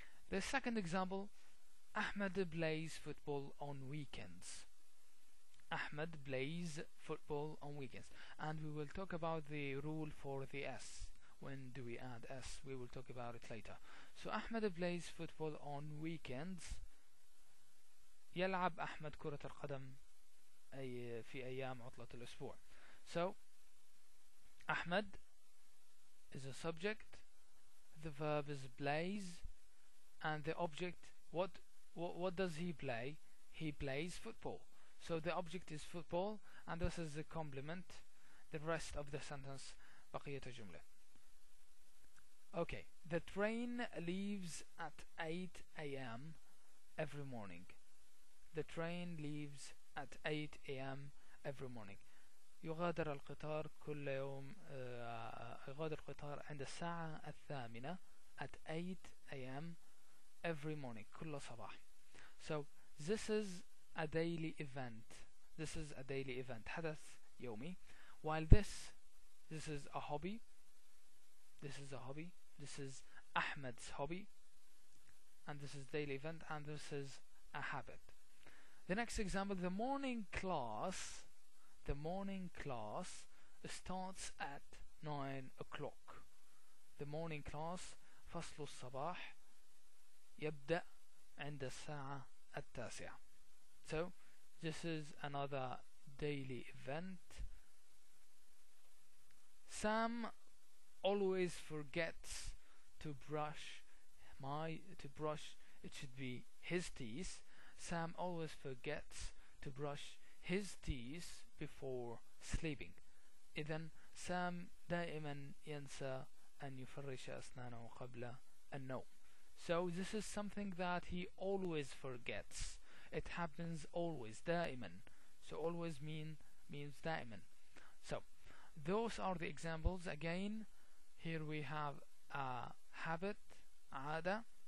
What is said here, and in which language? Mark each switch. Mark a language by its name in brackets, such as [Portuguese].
[English] The second example, Ahmed plays football on weekends. Ahmed plays football on weekends, and we will talk about the rule for the S. When do we add S? We will talk about it later. So Ahmed plays football on weekends. [Arabic] يلعب أحمد كرة القدم في أيام عطلة الأسبوع. [English] So Ahmed is a subject, the verb is plays, and the object, what does he play? He plays football. So the object is football, and this is the complement. The rest of the sentence [Arabic] بقية الجملة. [English] Okay, the train leaves at 8 a.m. every morning. The train leaves at 8 a.m. every morning. [Arabic] يغادر القطار كل يوم يغادر القطار عند الساعة 8 [English] at 8 a.m. every morning [Arabic] كل صباح. [English] So this is a daily event. This is a daily event. [Arabic] حدث يومي. [English] While this is a hobby. This is a hobby. This is Ahmed's hobby. And this is daily event. And this is a habit. The next example, the morning class starts at 9 o'clock. The morning class [Arabic] فصل الصباح يبدأ عند الساعة 9. So [English] This is another daily event. Sam always forgets to brush it should be his teeth. Sam always forgets to brush his teeth before sleeping. [Arabic] إذن سام دائما ينسى أن يفرش أسنانه قبل النوم. [English] So this is something that he always forgets. It happens always, دائما. So always means دائما. So those are the examples. Again, here we have a habit, عادة.